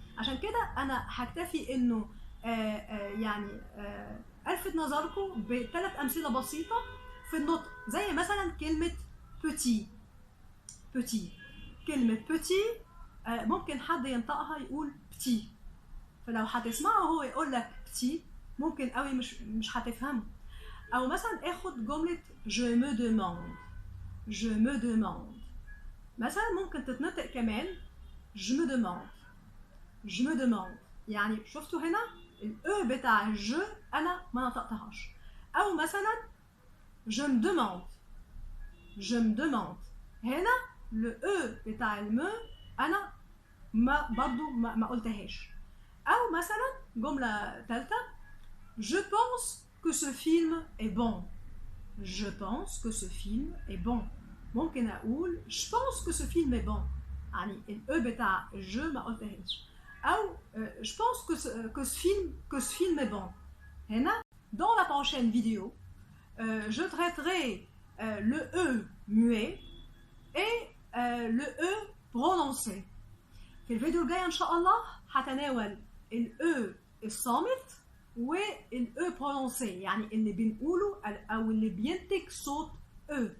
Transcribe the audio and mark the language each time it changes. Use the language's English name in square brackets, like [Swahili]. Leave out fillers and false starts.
[Arabic] عشان كده انا هكتفي انه يعني الفت نظركم بثلاث امثله بسيطه في النطق، زي مثلا كلمه بوتي. بوتي كلمه بوتي ممكن حد ينطقها يقول بتي، فلو هتسمعه هو يقول لك بتي ممكن قوي مش هتفهمه. او مثلا اخد جمله [French] je me demande. je me demande [Arabic] مثلا ممكن تتنطق كمان [French] je me demande. je me demande [Arabic] يعني شفتوا هنا الاو بتاع je انا ما نطقتهاش. او مثلا [French] je me demande. je me demande [Arabic] هنا الاو بتاع الم انا ما قلتهاش. او مثلا جمله ثالثه [French] je pense que ce film est bon. je pense que ce film est bon. [Arabic] ممكن اقول [French] je pense que ce film est bon [Arabic] يعني الاو بتاع [French] je [Arabic] ما قلتهاش. أو [French] je pense que ce film est bon. [Arabic] هنا [French] dans la prochaine vidéo je traiterai le E muet et le E prononcé. [Arabic] في الفيديو الجاي إن شاء الله هتناول ال E الصامت وال [French] E prononcé [Arabic] يعني اللي بنقوله أو اللي بينتج صوت E.